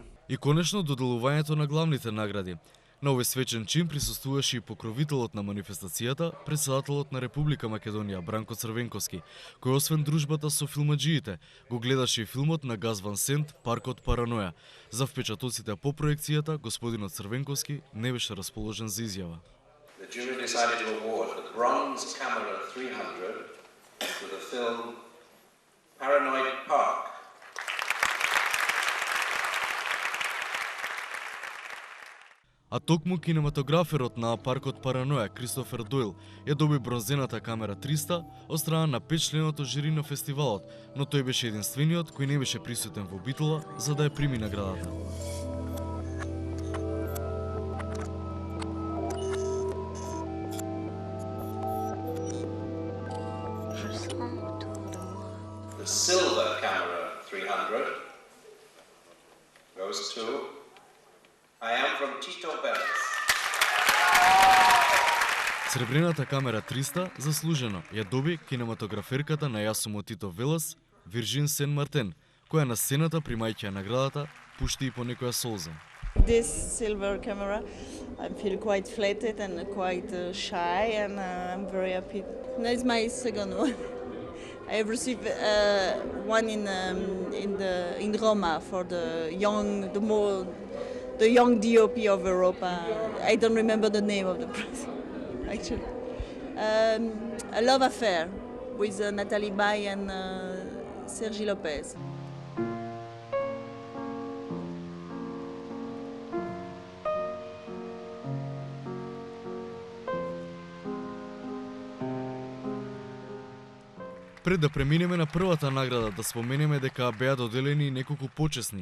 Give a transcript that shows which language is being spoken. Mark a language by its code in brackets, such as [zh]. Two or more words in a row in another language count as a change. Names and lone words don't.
[mk] И конечно доделувањето на главните награди. На овој свечен чин присуствуваше и покровителот на манифестацијата, председателот на Република Македонија Бранко Црвенковски, кој освен дружбата со филмаџиите, го гледаше и филмот на Газ Ван Сент Паркот Параноја. За впечатоците по проекцијата, господинот Црвенковски не беше расположен за изјава. [en] The jury decided to award the Bronze Camera 300 to the film Paranoid Park. [mk] А токму кинематограферот на Паркот Параноја Кристофер Дойл ја доби бронзената камера 300 од страна на 5-членото жири на фестивалот, но тој беше единствениот кој не беше присутен во Битола за да ја прими наградата. [en] The Silver Camera 300 goes to I am from Tito Bellis. [mk] Сребрената камера 300 заслужено ја доби кинематограферката на Јас сум од Тито Велес, Виржин Сен Мартен, која на сцената примајќи наградата пушти и по некоја солза. [en] This silver camera, I feel quite flattered and quite shy, and I'm very happy. That's my second one. I have received one in Roma for the young DOP of Europa. I don't remember the name of the person, actually. A love affair with Nathalie Baye and Sergi Lopez. [mk] Пред да преминеме на првата награда, да споменеме дека беа доделени неколку почесни.